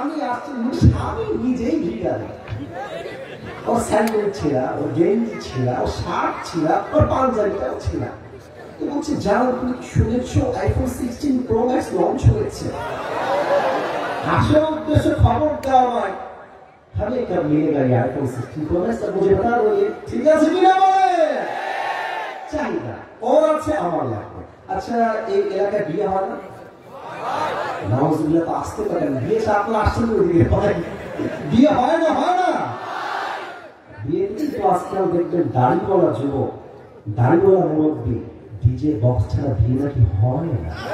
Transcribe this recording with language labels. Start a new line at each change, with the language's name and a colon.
Bangla: আসছে স্বামী নিজেই ভিখারি। ওর স্যান্ডেল ছিঁড়া, ওর গেঞ্জি ছিঁড়া, ওর শার্ট ছিঁড়া, ওর পাঞ্জাবিটাও ছিঁড়া। তো বলছে যারা তুমি শুনেছো আইফোন 16 প্রো ম্যাক্স লঞ্চ হয়েছে, আসল উদ্দেশ্য খবর দেওয়া নয়।
Hindi: हमें कब मिलेगा ये आईफोन 16 प्रो मैक्स, मुझे बता दो ये ठीक है कि ना
Bangla: বলে চাহিদা ওর আছে আমার লাগবে। আচ্ছা এই এলাকায় বিয়ে হয় না? নাউজুবিল্লাহ, তো আসতে পারেন বিয়ে আপনার আসছেন ওইদিকে বিয়ে হয় না? হয় না বিয়ে কিন্তু আজকাল দেখবেন দাড়িওয়ালা যুবক, দাড়িওয়ালা মুরব্বী, ডিজে বক্স ছাড়া বিয়ে নাকি হয় না।